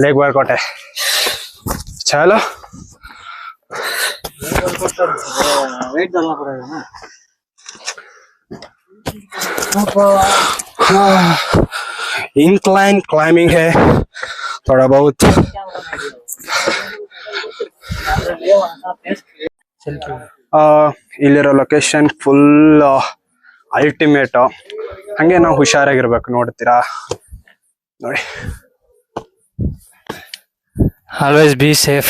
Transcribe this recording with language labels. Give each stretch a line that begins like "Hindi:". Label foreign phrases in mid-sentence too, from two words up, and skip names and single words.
English: leg workout
Hindi: है. चलो वेट डालना पड़ेगा ना.
English: incline climbing
Hindi: है थोड़ा बहुत.
Kannada: ಇಲ್ಲಿರೋ ಲೊಕೇಶನ್
English: full ultimate.
Kannada: ಹಂಗೆ ನಾವು ಹುಷಾರಾಗಿರ್ಬೇಕು. ನೋಡ್ತೀರಾ ನೋಡಿ.
English: Always be safe.